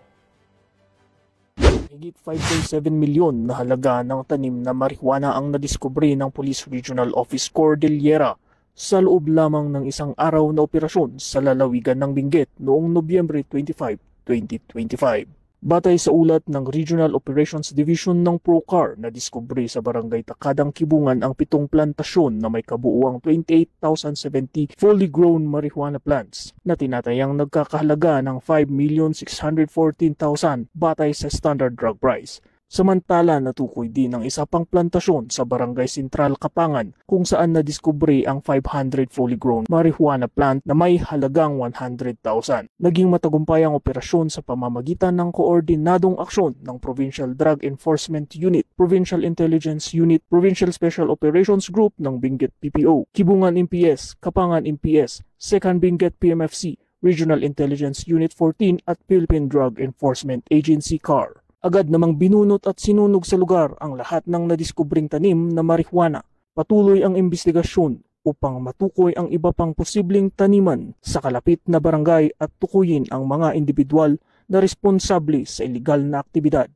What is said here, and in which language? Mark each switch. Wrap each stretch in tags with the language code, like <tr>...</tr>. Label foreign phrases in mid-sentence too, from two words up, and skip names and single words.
<tl>Higit 5.7 milyon na halaga ng tanim na marijuana ang nadiskubre ng Police Regional Office Cordillera sa loob lamang ng isang araw na operasyon sa lalawigan ng Benguet noong Nobyembre 25, 2025. Batay sa ulat ng Regional Operations Division ng ProCar na diskubre sa Barangay Takadang Kibungan ang 7 plantasyon na may kabuuang 28,070</tl> <en>fully grown marijuana plants</en> <tl>na tinatayang nagkakahalaga ng 5,614,000 batay sa</tl> <en>standard drug price.</en> <tl>Samantala, natukoy din ang isa pang plantasyon sa Barangay Sentral Kapangan kung saan nadiskubre ang 500</tl> <en>fully grown marijuana plant</en> <tl>na may halagang 100,000. Naging matagumpay ang operasyon sa pamamagitan ng koordinadong aksyon ng Provincial Drug Enforcement Unit, Provincial Intelligence Unit, Provincial Special Operations Group ng Benguet PPO, Kibungan MPS, Kapangan MPS, 2nd Benguet PMFC, Regional Intelligence Unit 14 at Philippine Drug Enforcement Agency CAR. Agad namang binunot at sinunog sa lugar ang lahat ng nadiskubring tanim na marijuana. Patuloy ang investigasyon upang matukoy ang iba pang posibleng taniman sa kalapit na barangay at tukuyin ang mga individual na responsable sa iligal na aktibidad.</tl>